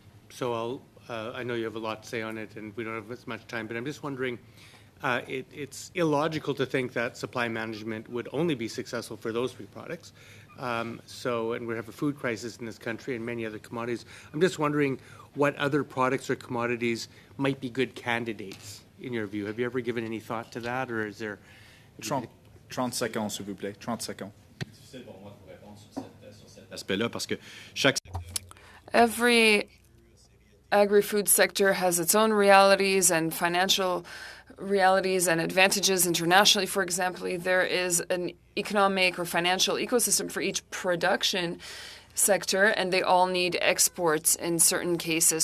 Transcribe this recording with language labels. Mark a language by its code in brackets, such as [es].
[en] So I know you have a lot to say on it, and we don't have as much time, but I'm just wondering, it's illogical to think that supply management would only be successful for those three products. And we have a food crisis in this country and many other commodities. I'm just wondering what other products or commodities might be good candidates in your view. Have you ever given any thought to that, or is there... [fr] 30 secondes, s'il vous plaît. 30 secondes. C'est difficile pour moi de répondre sur cet aspect-là parce que chaque... [en] Every agri-food sector has its own realities and financial realities and advantages internationally. For example, there is an economic or financial ecosystem for each production sector, and they all need exports in certain cases.